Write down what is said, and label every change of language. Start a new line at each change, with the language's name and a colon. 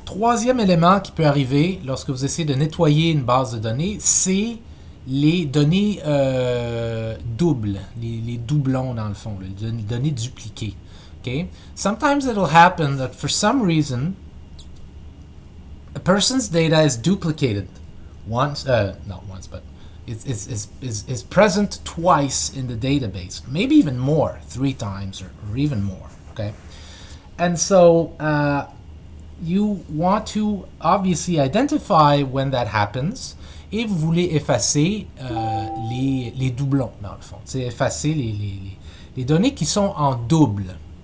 French: Troisième élément qui peut arriver lorsque vous essayez de nettoyer une base de données, c'est les données doubles, les doublons dans le fond, les données dupliquées.
English: Okay? Sometimes it'll happen that for some reason a person's data is duplicated once, not once, but is present twice in the database, maybe even more, 3 times or even more. Okay, and so you want to obviously identify when that happens,
French: et vous voulez effacer les doublons dans le fond, c'est effacer les données qui sont en double.